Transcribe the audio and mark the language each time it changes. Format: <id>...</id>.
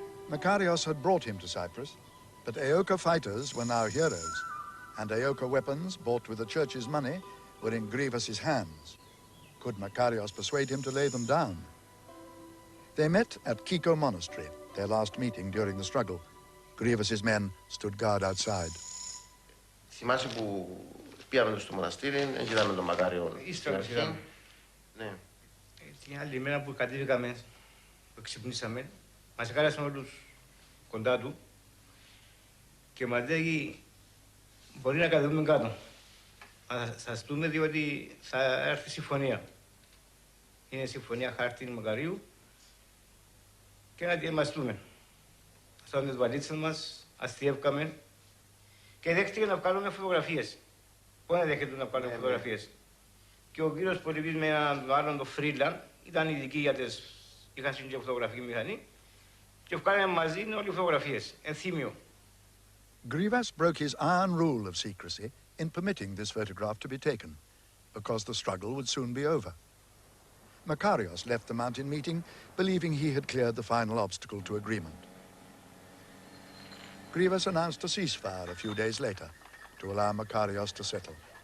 <en>Makarios had brought him to Cyprus, but Aoka fighters were now heroes, and Aoka weapons, bought with the church's money, were in Grivas's hands. Could Makarios persuade him to lay them down? They met at Kiko Monastery, their last meeting during the struggle. Grivas's men stood guard outside.</en> <el>Θυμάσαι που πήγαμε στο μοναστήρι, είδαμε τον Μακάριο. Ύστερα είδαμε. Ναι. Την άλλη μέρα που κατέβηκαμε, που ξυπνήσαμε, μας κάλεσαν όλους κοντά του και μας λέει μπορεί να κατεβούμε κάτω. Θα σας δούμε διότι θα έρθει συμφωνία. Είναι συμφωνία Χάρτιν Μακαρίου και να τη ετοιμαστούμε. Στάμε τις βαλίτσες μας, αστιεύκαμε και δέχτηκε να βγάλουμε φωτογραφίες. Πώς να δέχεται να βγάλουμε φωτογραφίες. Και ο κύριος Πολυβής με έναν άλλον το Φρίλαν ήταν ειδικοί για τις... είχαν και φωτογραφική μηχανή και βγάλαμε μαζί όλοι οι φωτογραφίες, ενθύμιο.</el> <en>Grivas broke his iron rule of secrecy in permitting this photograph to be taken, because the struggle would soon be over. Makarios left the mountain meeting believing he had cleared the final obstacle to agreement. Grievous announced a ceasefire a few days later to allow Makarios to settle.</en>